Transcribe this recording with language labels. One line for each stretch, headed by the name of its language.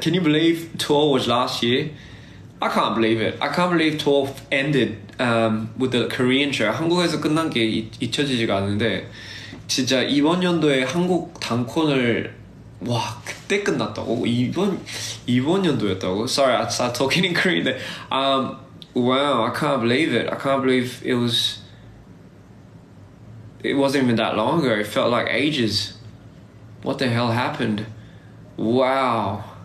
English: Can you believe tour was last year? I can't believe it. I can't believe tour ended with the Korean show.
Korean: 한국에서 끝난 게 잊혀지지가 않는데 진짜 이번 연도에 한국 단콘을 와 그때 끝났다고? 이번 연도였다고?
English: Sorry, I started talking in Korean there. Wow, I can't believe it. I can't believe it wasn't even that long ago. It felt like ages. What the hell happened? Wow.